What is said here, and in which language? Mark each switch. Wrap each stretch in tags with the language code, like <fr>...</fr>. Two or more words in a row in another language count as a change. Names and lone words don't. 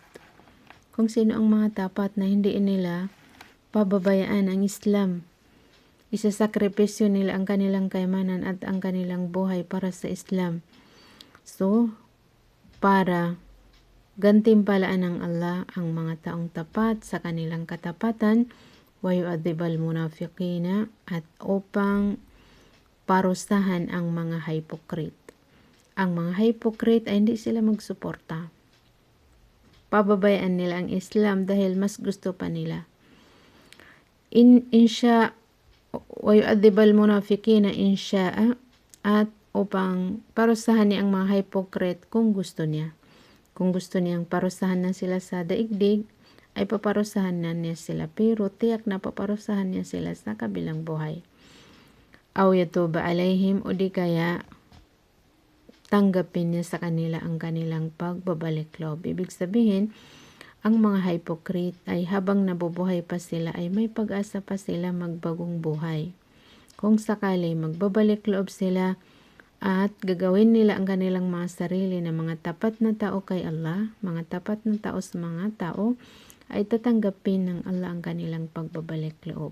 <tl>Kung sino ang mga tapat na hindi nila pababayaan ang Islam. Isasakripisyo nila ang kanilang kayamanan at ang kanilang buhay para sa Islam. So, para gantimpalaan ng Allah ang mga taong tapat sa kanilang katapatan,</tl> <ar>wa yu'adzibal munafiqina,</ar> <tl>at upang parusahan ang mga hypocrite. Ang mga hypocrite ay hindi sila magsuporta. Pababayaan nila ang Islam dahil mas gusto pa nila.</tl> <ar>Insya wa yu'adzibal munafiqina insya'a,</ar> <tl>at upang parusahan niya ang mga hypocrite kung gusto niya. Kung gusto niyang parusahan na sila sa daigdig, ay paparusahan na niya sila. Pero tiyak na paparusahan niya sila sa kabilang buhay.</tl> <ar>Aw yatuba alayhim,</ar> <tl>o di kaya tanggapin niya sa kanila ang kanilang pagbabalik loob. Ibig sabihin, ang mga hypocrite ay habang nabubuhay pa sila ay may pag-asa pa sila magbagong buhay. Kung sakali magbabalik loob sila at gagawin nila ang kanilang mga sarili na mga tapat na tao kay Allah, mga tapat na tao sa mga tao, ay tatanggapin ng Allah ang kanilang pagbabalik loob.</tl>